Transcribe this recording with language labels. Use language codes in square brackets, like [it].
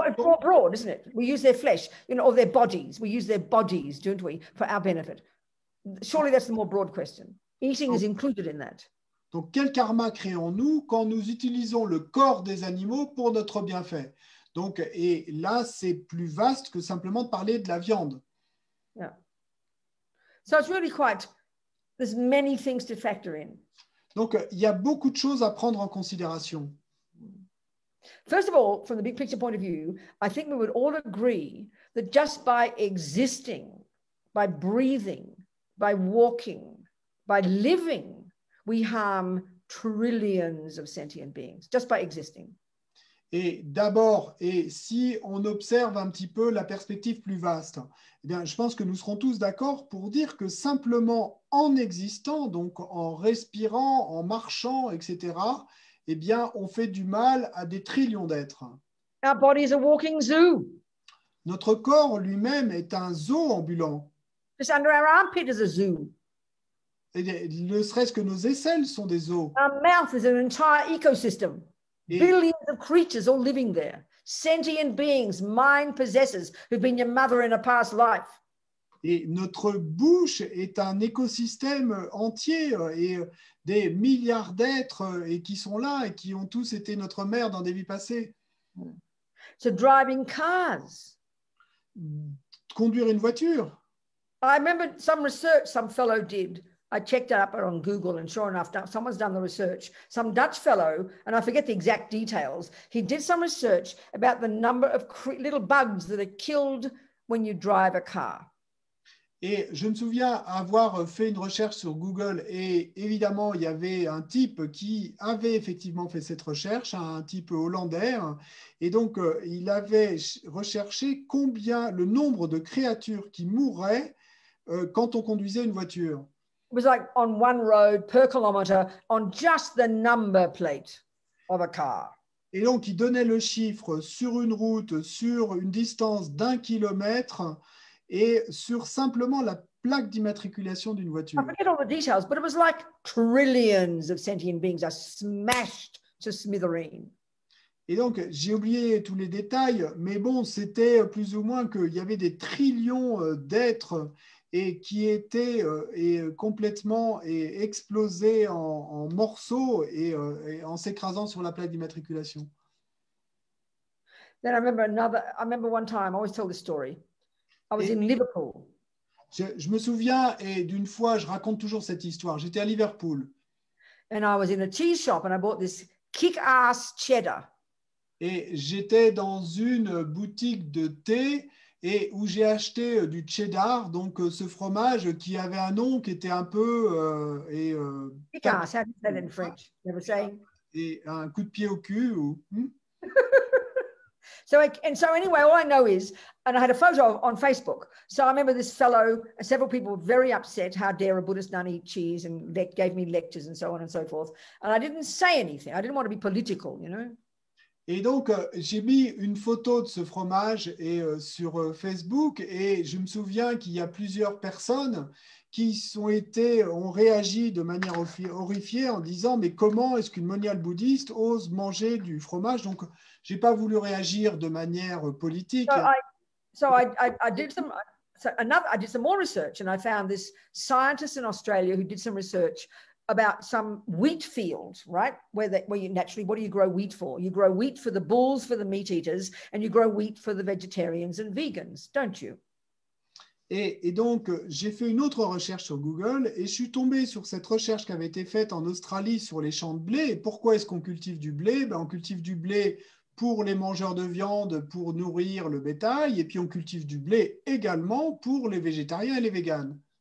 [en] Well, it's more broad, isn't it? We use their flesh, or their bodies. We use their bodies, don't we, for our benefit? Surely that's the more broad question. Eating is included in that. [fr] Donc, quel karma créons-nous quand nous utilisons le corps des animaux pour notre bienfait? Donc, et là, c'est plus vaste que simplement de parler de la viande. [en] Yeah. So it's really there's many things to factor in. [fr] Donc, il y a beaucoup de choses à prendre en considération. [en] First of all, from the big picture point of view, I think we would all agree that just by existing, by breathing, by walking, by living, we harm trillions of sentient beings, just by existing. [fr] Et d'abord, si on observe un petit peu la perspective plus vaste, eh bien, je pense que nous serons tous d'accord pour dire que simplement en existant, donc en respirant, en marchant, etc., eh bien, on fait du mal à des trillions d'êtres. [en] Our body is a walking zoo. [fr] Notre corps lui-même est un zoo ambulant. [en] Just under our armpit is a zoo. [fr] Et ne serait-ce que nos aisselles sont des zoos. [en] Our mouth is an entire ecosystem. Billions of creatures all living there. Sentient beings, mind possessors, who've been your mother in a past life. [fr] Et notre bouche est un écosystème entier et des milliards d'êtres et qui sont là et qui ont tous été notre mère dans des vies passées. [en] So driving cars. [fr] Conduire une voiture. [en] I remember some research some fellow did. I checked it up on Google, and sure enough, someone's done the research. Some Dutch fellow, and I forget the exact details, he did some research about the number of little bugs that are killed when you drive a car. [fr] Et je me souviens avoir fait une recherche sur Google et évidemment, il y avait un type qui avait effectivement fait cette recherche, un type hollandais, et donc il avait recherché le nombre de créatures qui mourraient quand on conduisait une voiture. [en] It was like on one road per kilometer on just the number plate of a car. [fr] Et donc, il donnait le chiffre sur une route, sur une distance d'1 kilomètre et sur simplement la plaque d'immatriculation d'une voiture. [en] I forget all the details, but it was like trillions of sentient beings are smashed to smithereens. [fr] Et donc, j'ai oublié tous les détails, mais bon, c'était plus ou moins qu'il y avait des trillions d'êtres et qui étaient complètement explosés en morceaux et en s'écrasant sur la plaque d'immatriculation. [en] Then I remember one time, I always tell this story. I was in Liverpool. [fr] Je me souviens, et d'une fois, je raconte toujours cette histoire. J'étais à Liverpool. [en] And I was in a cheese shop and I bought this kick-ass cheddar. [fr] Et j'étais dans une boutique de thé et où j'ai acheté du cheddar, donc ce fromage qui avait un nom qui était un peu [en] kick-ass, how do you say that in French? Never say. [fr] Et un coup de pied au cul. [en] So anyway, all I know is, and I had a photo on Facebook. So I remember this fellow, several people were very upset. How dare a Buddhist nun eat cheese, and gave me lectures and so on and so forth. And I didn't say anything. I didn't want to be political, you know. [fr] Et donc, j'ai mis une photo de ce fromage sur Facebook et je me souviens qu'il y a plusieurs personnes qui ont réagi de manière horrifiée en disant mais comment est-ce qu'une moniale bouddhiste ose manger du fromage? Donc, j'ai pas voulu réagir de manière politique. [en] I did some I did some more research, and I found this scientist in Australia who did some research about some wheat fields, right? Where you naturally, what do you grow wheat for? You grow wheat for the bulls, for the meat eaters, and you grow wheat for the vegetarians and vegans, don't you? [fr] Et donc, j'ai fait une autre recherche sur Google et je suis tombé sur cette recherche qui avait été faite en Australie sur les champs de blé. Et pourquoi est-ce qu'on cultive du blé? On cultive du blé pour les mangeurs de viande, pour nourrir le bétail, et puis on cultive du blé également pour les végétariens et les véganes.